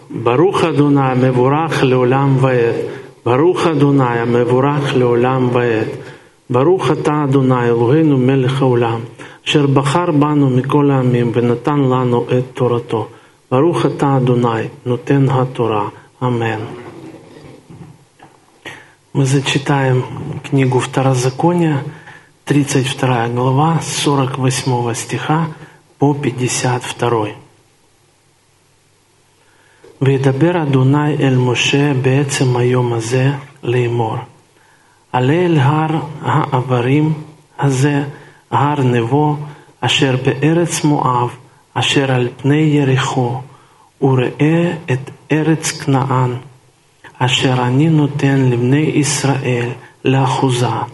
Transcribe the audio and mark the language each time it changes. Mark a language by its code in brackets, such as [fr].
[he] ברוך אדוני המבורך לעולם ועד. ברוך אדוני המבורך לעולם ועד. ברוך אתה אדוני אלוהינו מלך העולם, אשר בחר בנו מכל העמים ונתן לנו את תורתו. ברוך אתה אדוני נותן התורה. אמן. [ru] Мы зачитаем книгу Второзакония, 32 глава, 48 стиха по 52. [he] וידבר אדוני אל משה בעצם היום הזה לאמור. עלה אל הר העברים הזה, הר נבו, אשר בארץ מואב, אשר על פני יריחו, וראה את ארץ כנען, אשר אני נותן לבני ישראל לאחוזה.